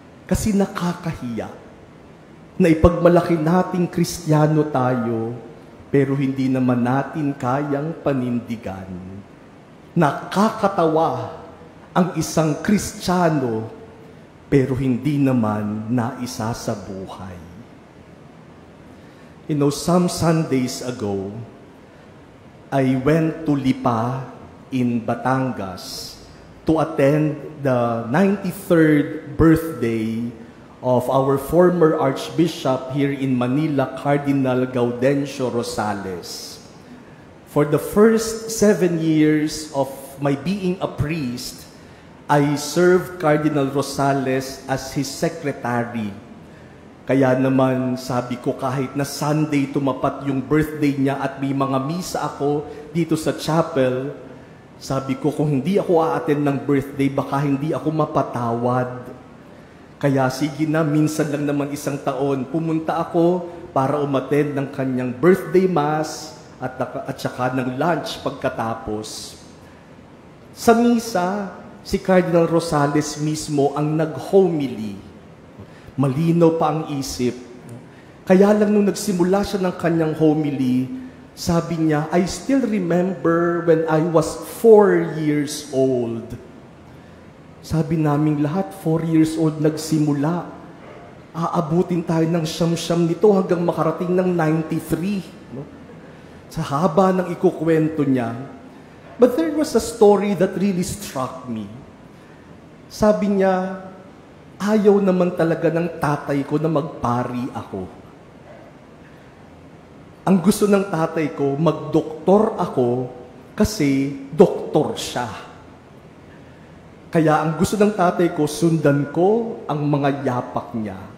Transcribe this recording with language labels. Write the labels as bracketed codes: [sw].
[tl] Kasi nakakahiya na ipagmalaki nating Kristiyano tayo, pero hindi naman natin kayang panindigan. Nakakatawa ang isang Kristiyano, pero hindi naman naisa sa buhay. [en] Some Sundays ago, I went to Lipa in Batangas to attend the 93rd birthday of our former Archbishop here in Manila, Cardinal Gaudencio Rosales. For the first 7 years of my being a priest, I served Cardinal Rosales as his secretary. [tl] Kaya naman sabi ko, kahit na Sunday tumapat yung birthday niya at may mga misa ako dito sa chapel, sabi ko, kung hindi ako a-attend ng birthday, baka hindi ako mapatawad. Kaya sige na, minsan lang naman isang taon, pumunta ako para umattend ng kanyang birthday mass at saka ng lunch pagkatapos. Sa misa, si Cardinal Rosales mismo ang nag-homily. Malinaw pa ang isip. Kaya lang nung nagsimula siya ng kanyang homily, sabi niya, [en] I still remember when I was 4 years old. [tl] Sabi naming lahat, 4 years old nagsimula. Aabutin tayo ng siyam-siyam nito hanggang makarating ng 93. No? Sa haba ng ikukwento niya. [en] But there was a story that really struck me. [tl] Sabi niya, ayaw naman talaga ng tatay ko na magpari ako. Ang gusto ng tatay ko, magdoktor ako kasi doktor siya. Kaya ang gusto ng tatay ko, sundan ko ang mga yapak niya.